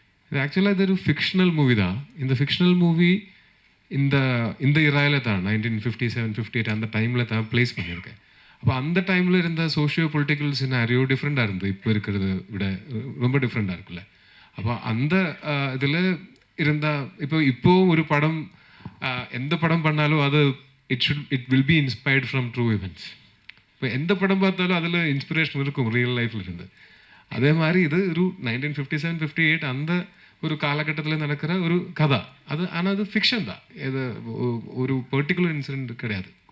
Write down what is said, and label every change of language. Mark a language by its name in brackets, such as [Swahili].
[Tamil] இது ஆக்சுவலாக இது ஒரு ஃபிக்ஷனல் மூவி தான். இந்த ஃபிக்ஷனல் மூவி இந்த இராயில் தான் 1957, 58 அந்த டைமில் தான் ப்ளேஸ் பண்ணியிருக்கேன். அப்போ அந்த டைமில் இருந்த சோஷியோ பொலிட்டிக்கல் சினாரியோ டிஃப்ரெண்ட்டாக இருந்தது. இப்போ இருக்கிறத விட ரொம்ப டிஃப்ரெண்ட்டாக இருக்குல்ல. அப்போ அந்த இதில் இருந்தால் இப்போ ஒரு படம் எந்த படம் பண்ணாலும் அது [English] it will be inspired from true events. [Tamil] இப்போ எந்த படம் பார்த்தாலும் அதில் இன்ஸ்பிரேஷன் இருக்கும் ரியல் லைஃப்பில் இருந்து. அதே மாதிரி இது ஒரு 1957-58 அந்த ஒரு காலகட்டத்தில் நடக்கிற ஒரு கதை. அது ஆனால் அது ஃபிக்ஷன் தான், இது ஒரு பர்டிகுலர் இன்சிடென்ட் கிடையாது.